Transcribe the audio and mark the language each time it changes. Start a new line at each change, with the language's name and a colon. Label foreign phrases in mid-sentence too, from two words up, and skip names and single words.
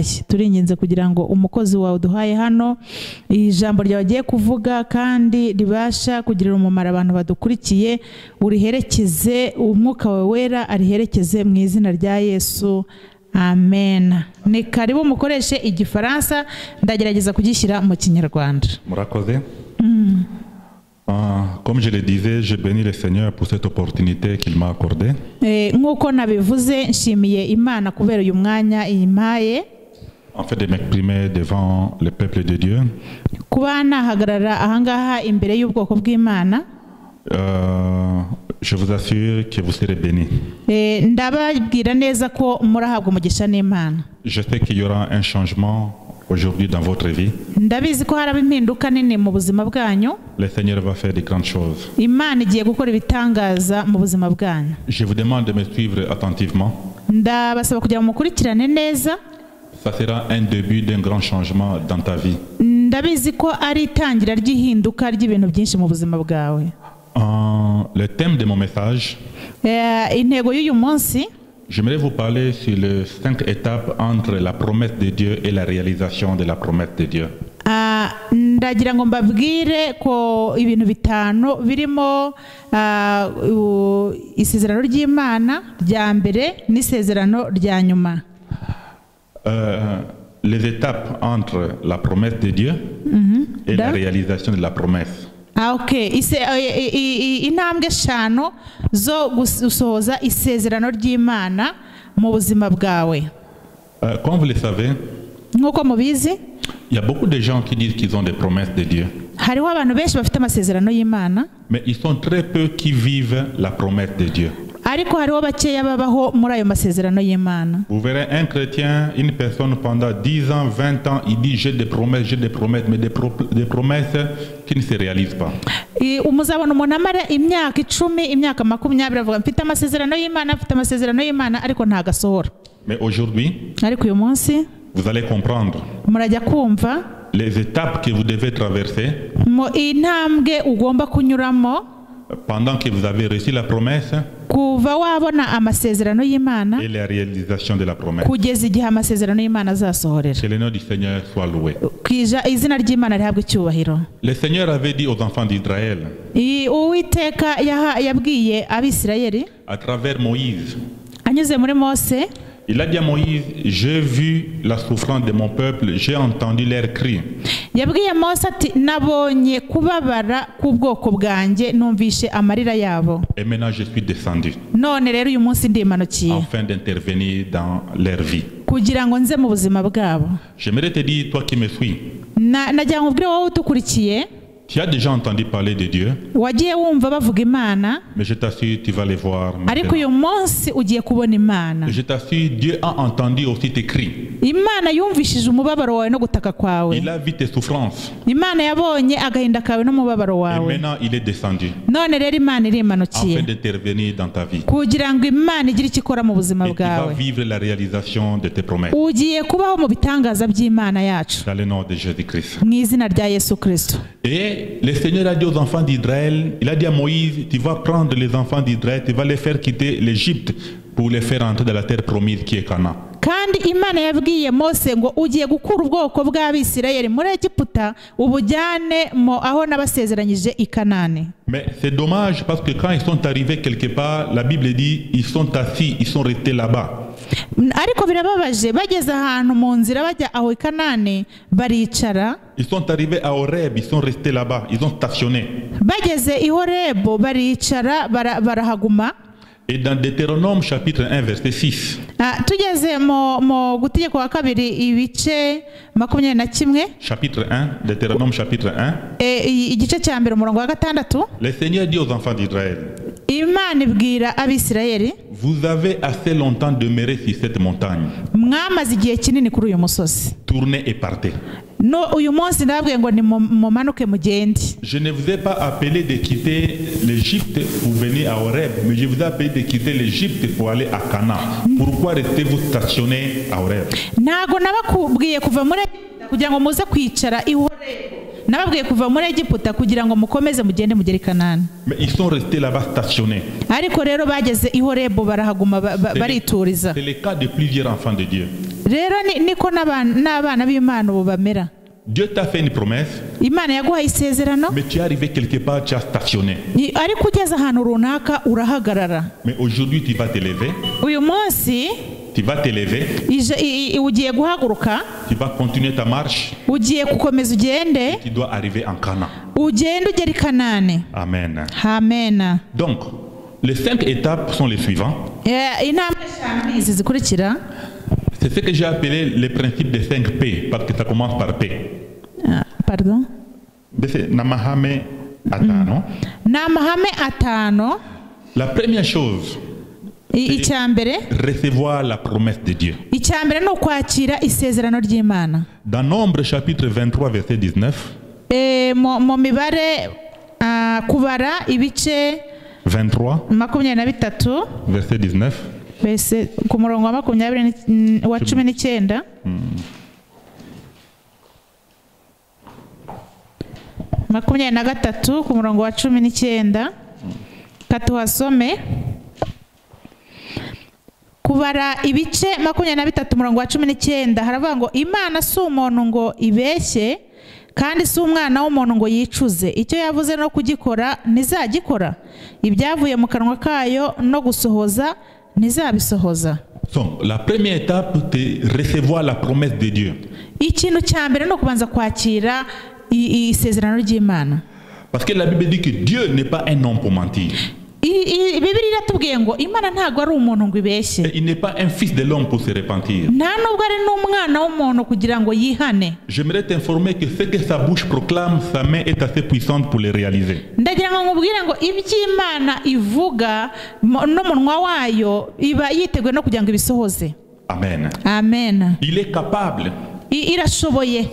Kinyarwanda: Turinginze kugira ngo umukozi wawe uduhaye hano ijambo ryawe agiye kuvuga kandi ribasha kugirira umumaro abantu badukurikiye, uriherekeze, umwuka wawe wera ariherekeze mu izina rya Yesu. Amen. Ni karibu mukoreshe Igifaransa, ndagerageza kugishyira mu Kinyarwanda. Murakoze.
French: Comme je le disais, je bénis le Seigneur pour cette opportunité qu'il m'a accordée.
Kinyarwanda: Nk'uko nabivuze, nshimiye Imana kubera uyu mwanya impaye,
French: En fait, de m'exprimer devant le peuple de Dieu.
Kinyarwanda: kuba nahagarara ahangaha imbere y'ubwoko bw'Imana.
French: Je vous assure que vous serez bénis.
Kinyarwanda: Ndababwira neza ko murahabwa umugisha n'Imana.
French: Je sais qu'il y aura un changement aujourd'hui dans votre vie.
Kinyarwanda: Ndabizi ko haraba impinduka nini mu buzima bwanyu.
French: Le Seigneur va faire de grandes choses.
Kinyarwanda: Imana igiye gukora ibitangaza mu buzima bwanyu.
French: Je vous demande de me suivre attentivement.
Kinyarwanda: Ndabasaba kugira mukurikirane neza.
French: Ça sera un début d'un grand changement dans ta vie.
Kinyarwanda: Ndabizi ko ari itangira ry'ihinduka ry'ibintu byinshi mu buzima bwawe.
French: Le thème de mon message,
Kinyarwanda: intego y'uyu munsi,
French: j'aimerais vous parler sur les 5 étapes entre la promesse de Dieu et la réalisation de la promesse de Dieu.
Kinyarwanda: ndagira ngo mbabwire ko ibintu bitanu birimo isezerano ry'Imana rya mbere n'isezerano rya nyuma.
French: les étapes entre la promesse de Dieu et la réalisation de la promesse.
Kinyarwanda: Okay, intambwe eshanu zo gusohoza isezerano ry'Imana mu buzima bwawe.
French: Comme vous le savez,
Kinyarwanda: Nk'uko mubizi,
French: il y a beaucoup de gens qui disent qu'ils ont des promesses de Dieu.
Kinyarwanda: hariho abantu benshi bafite amasezerano y'Imana,
French: Mais ils sont très peu qui vivent la promesse de Dieu.
Kinyarwanda: ariko hariho bakeya babaho muri ayo masezerano y'Imana.
French: Vous verrez un chrétien, une personne pendant 10 ans, 20 ans, il dit j'ai des promesses, mais des promesses qui ne se réalisent pas.
Kinyarwanda: Umuzabona umuntu amara imyaka 10, imyaka 20 avuga mfite amasezerano y'Imana, ariko ntagasohora.
French: Mais aujourd'hui,
Kinyarwanda: Ariko uyu munsi
French: vous allez comprendre
Kinyarwanda: murajya kumva
French: les étapes que vous devez traverser
Kinyarwanda: mu intambwe ugomba kunyuramo
French: pendant que vous avez reçu la promesse
Kinyarwanda: kuva wabona amasezerano y'Imana
French: et la réalisation de la promesse.
Kinyarwanda: kugeza igihe amasezerano y'Imana azasohorera.
French: Que le nom du Seigneur soit loué.
Kinyarwanda: Izina ry'Imana rihabwe icyubahiro.
French: Le Seigneur avait dit aux enfants d'Israël,
Kinyarwanda: Uwiteka yabwiye Abisirayeli
French: à travers Moïse,
Kinyarwanda: anyuze muri Mose,
French: il a dit à Moïse, j'ai vu la souffrance de mon peuple, j'ai entendu leurs cris.
Kinyarwanda: yabwiye Mose ati nabonye kubabara k'ubwoko bwanjye, numvishe amarira yabo.
French: Et maintenant je suis descendu
Kinyarwanda: None rero uyu munsi ndimanukiye
French: afin d'intervenir dans leur vie.
Kinyarwanda: kugira ngo nze mu buzima bwabo.
French: J'aimerais te dire, toi qui me suis,
Kinyarwanda: Nagira ngo ubwire wowe utukurikiye,
French: tu as déjà entendu parler de Dieu,
Kinyarwanda: wagiye wumva bavuga Imana,
French: mais je t'assure, tu vas les voir
Kinyarwanda: ariko uyu
French: maintenant.
Kinyarwanda: munsi ugiye kubona Imana.
French: Je t'assure, Dieu a entendu aussi tes cris.
Kinyarwanda: Imana yumvishije umubabaro wawe no gutaka kwawe.
French: Il a vu tes souffrances.
Kinyarwanda: Imana yabonye agahinda kawe n'umubabaro
French: Et
Kinyarwanda: wawe.
French: maintenant, il est descendu
Kinyarwanda: None rero Imana irimanukiye
French: afin d'intervenir dans ta vie.
Kinyarwanda: kugira ngo Imana igire icyo ikora mu buzima
French: Et tu vas
Kinyarwanda: bwawe.
French: vivre la réalisation de tes promesses.
Kinyarwanda: Ugiye kubaho mu bitangaza by'Imana yacu
French: Dans le nom de Jésus-Christ.
Kinyarwanda: mu izina rya Yesu Kristo.
French: Et le Seigneur a dit aux enfants d'Israël, il a dit à Moïse, tu vas prendre les enfants d'Israël, tu vas les faire quitter l'Égypte pour les faire entrer dans la terre promise qui est Canaan.
Kinyarwanda: Kandi Imana yabwiye Mose ngo ugiye gukura ubwoko bw'Abisirayeli muri Egiputa ubujyane mo aho nabasezeranyije i Kanani.
French: Mais c'est dommage parce que quand ils sont arrivés quelque part, la Bible dit, ils sont assis, ils sont restés là-bas.
Kinyarwanda: Ariko birababaje bageze ahantu mu nzira bajya aho i Kanani baricara.
French: Ils sont arrivés à Horeb, ils sont restés là-bas, ils ont stationné.
Kinyarwanda: Bageze i Horebo baricara barahaguma.
French: Et dans Deutéronome chapitre 1 verset 6,
Kinyarwanda: Tugeze mu gutegeka kwa kabiri ibice 21,
French: chapitre 1, Deutéronome chapitre 1,
Kinyarwanda: igice cya mbere umurongo wa 6,
French: le Seigneur dit aux enfants d'Israël,
Kinyarwanda: Imana ibwira Abisirayeli,
French: vous avez assez longtemps demeuré sur cette montagne,
Kinyarwanda: mwamaze igihe kinini kuri uyu musozi,
French: tournez et partez.
Kinyarwanda: no uyu munsi ndababwiye ngo nimumanuke mugende.
French: Je ne vous ai pas appelé de quitter l'Égypte pour venir à Horeb, mais je vous ai appelé de quitter l'Égypte pour aller à Canaan. Pourquoi restez-vous stationné à Horeb?
Kinyarwanda: Ntago nabakubwiye kuva muri Egiputa kugira ngo muze kwicara i Horebo, nababwiye kuva muri Egiputa kugira ngo mukomeze mugende mugere i Kanani.
French: Mais ils sont restés là-bas stationnés.
Kinyarwanda: Ariko rero bageze i Horebo barahaguma barituriza.
French: C'est le cas de plusieurs enfants de Dieu.
Kinyarwanda: Rero niko n'abana b'Imana ubu bamera.
French: Dieu t'a fait une promesse,
Kinyarwanda: Imana yaguhaye isezerano,
French: mais tu es arrivé quelque part, tu as stationné.
Kinyarwanda: ariko ugeze ahantu runaka urahagarara.
French: Mais aujourd'hui, tu vas te lever,
Kinyarwanda: Uyu munsi
French: tu vas te lever,
Kinyarwanda: ugiye guhaguruka,
French: tu vas continuer ta marche,
Kinyarwanda: ugiye gukomeza ugende,
French: tu dois arriver en Canaan.
Kinyarwanda: ugende ugere i Kanani. Amen. Amen.
French: Donc, les 5 étapes sont les suivantes.
Kinyarwanda: Intambwe eshanu izi zikurikira.
French: C'est ce que j'ai appelé le principe des 5 P, parce que ça commence par P. Pardon?
Kinyarwanda: C'est Namahame Atano. N'amahame atanu.
French: La première chose,
Kinyarwanda: Icya mbere,
French: recevoir la promesse de Dieu.
Kinyarwanda: icya mbere ni ukwakira isezerano ry'Imana.
French: Dans Nombre chapitre 23 verset 19,
Kinyarwanda: Mu mibare kubara ibice 23 23
French: verset 19,
Kinyarwanda: mbese ku murongo wa 19 23 ku murongo wa 19 katuhasome. Kubara ibice 23 umurongo wa 19 haravuga ngo Imana si umuntu ngo ibeshye kandi si umwana w'umuntu ngo yicuze, icyo yavuze no kugikora ntizagikora, ibyavuye mu kanwa kayo no gusohoza ntizabisohoza.
French: Donc, la première étape, c'est recevoir la promesse de Dieu.
Kinyarwanda: ikintu cya mbere no kubanza kwakira isezerano ry'Imana.
French: Parce que la Bible dit que Dieu n'est pas un homme pour mentir.
Kinyarwanda: Bibiliya iratubwiye ngo Imana ntago ari umuntu ngo ibeshye.
French: Il n'est pas un fils de l'homme pour se repentir.
Kinyarwanda: Nta nubwo ari n'umwana w'umuntu kugira ngo yihane.
French: J'aimerais t'informer que ce que sa bouche proclame, sa main est assez puissante pour le réaliser.
Kinyarwanda: Ndagira ngo nkubwire ngo iby'Imana ivuga n'umunwa wayo iba yiteguye no kugira ngo ibisohoze. Amen. Amen.
French: Il est capable.
Kinyarwanda: Irashoboye.